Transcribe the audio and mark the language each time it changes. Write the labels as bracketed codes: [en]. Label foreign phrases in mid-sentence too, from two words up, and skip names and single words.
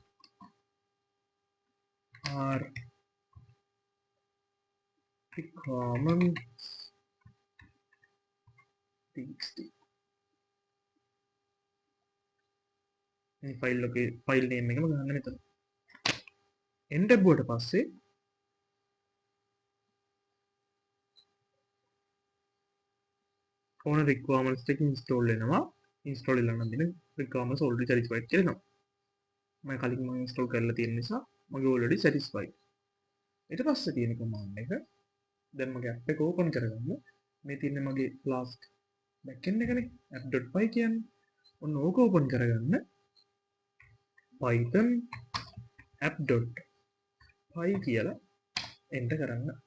[en] r requirements txt [si] මේ [en] file name [si] එකම ගන්න මෙතන enter බුවට පස්සේ ඕන requirements ටික install වෙනවා. install වෙලා නම් දින [en] requirements already satisfied [si] කියලා එනවා. මම කලින් install කරලා තියෙන නිසා මගේ [en] already satisfied. [si] ඊට පස්සේ තියෙන command එක දැන් මගේ app එක open කරගන්න. මේ තියෙන්නේ මගේ [en] last backend [si] එකනේ app.py කියන්නේ. ඔන්න ඕක open කරගන්න python app.py කියලා enter කරන්න.